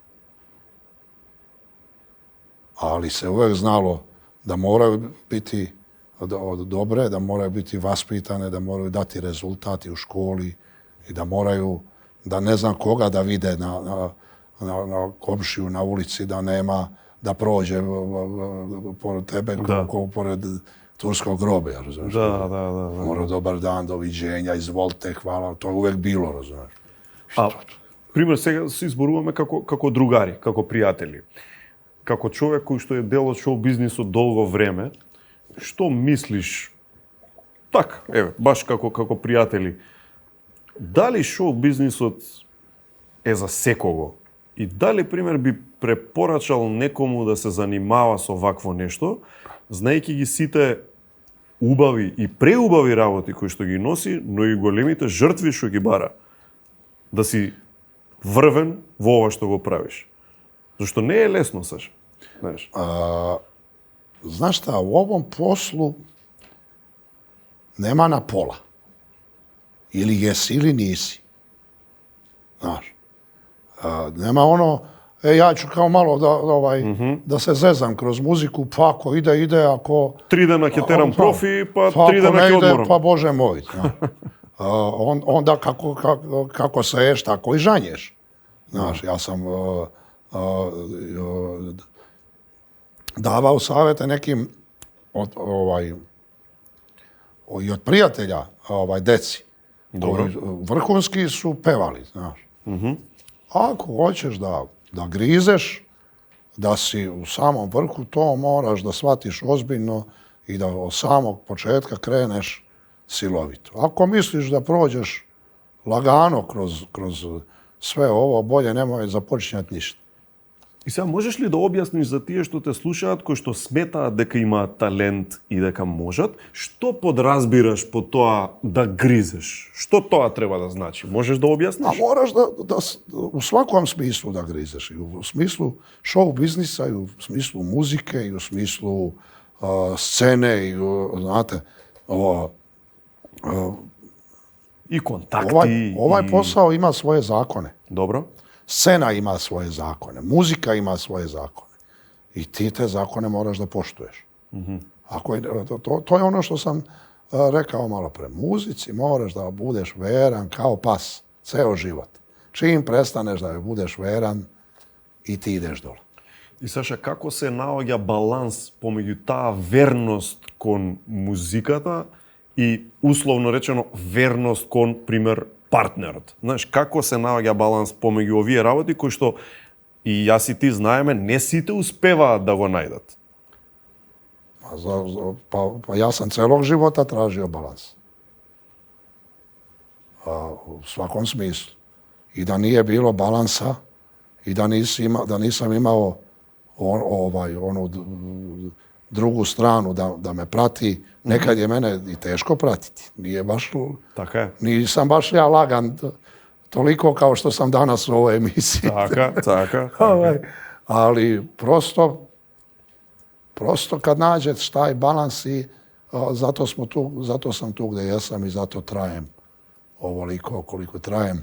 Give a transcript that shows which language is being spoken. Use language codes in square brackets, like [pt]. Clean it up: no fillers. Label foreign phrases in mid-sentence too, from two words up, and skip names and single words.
[sr] Ali se uvek znalo da moraju biti dobre, da moraju biti vaspitane, da moraju dati rezultati u školi i da moraju, da ne znam koga da vide na komšiju na ulici, da nema, da prođe pored tebe, pored turskog groblja, razumiješ? Da. Mora dobar dan, doviđenja, izvolite, hvala, to je uvek bilo, razumiješ? [mk] А, пример, сега се изборуваме како другари, како пријатели. Како човек кој што е дел од шоу-бизнисот долго време, што мислиш, така, еве, баш како пријатели, дали шоу-бизнисот е за секого? И дали, пример, би препорачал некому да се занимава со вакво нешто, знаејќи ги сите убави и преубави работи кои што ги носи, но и големите жртви што ги бара, да си врвен во ова што го правиш. Зашто не е лесно, Саша. Знаеш. [sr] Znaš šta, u ovom poslu nema na pola. Ili jesi ili nisi. Znaš. Nema ono, ja ću kao malo da se zezam kroz muziku, pa ako ide, ako... [mk] 3 dana ќе терам профи, па 3 [sr] ako [mk] дана [sr] ne [mk] ќе [sr] ide, [mk] одморам. [sr] pa Bože moj. Onda kako seješ, tako i žanješ. Znaš, ja sam davao savjete nekim i od prijatelja deci. Dobro. Koji vrhunski su pevali, znaš. Ako hoćeš da grizeš, da si u samom vrhu, to moraš da shvatiš ozbiljno i da od samog početka kreneš silovito. Ako misliš da prođeš lagano kroz sve ovo, bolje nemoj započinjati ništa. [mk] И сега можеш ли да објасниш за тие што те слушаат, кои што сметаат дека имаат талент и дека можат, што подразбираш по тоа да гризеш? Што тоа треба да значи? Можеш да [sr] A [mk] објасниш? [sr] moraš da u svakom smislu da grizeš. I u smislu show biznisa, i u smislu muzike, i u smislu scene, i znate, [mk] И контакти. [sr] ovaj posao ima svoje zakone. [mk] Добро. [sr] Scena ima svoje zakone, muzika ima svoje zakone. I ti te zakone moraš da poštuješ. To je ono što sam rekao malo pre. Muzici moraš da budeš veran kao pas, ceo život. Čim prestaneš da budeš veran, i ti ideš dole. [mk] И Саша, како се наоѓа баланс помеѓу таа верност кон музиката и условно речено верност кон, пример, партнерот? Знаеш, како се наоѓа баланс помеѓу овие работи кои што и јас и ти знаеме, не сите успеваат да го најдат. [sr] Pa ja sam celog života tražio balans. U svakom smislu. I da nije bilo balansa, i da nisam imao onu drugu stranu da me prati, nekad je mene i teško pratiti. Nije baš... [mk] Така е. [sr] Nisam baš ja lagan toliko kao što sam danas u ovoj emisiji. [mk] Така. [sr] Ali prosto kad nađeš taj balans i zato sam tu gdje jesam i zato trajem ovoliko koliko trajem.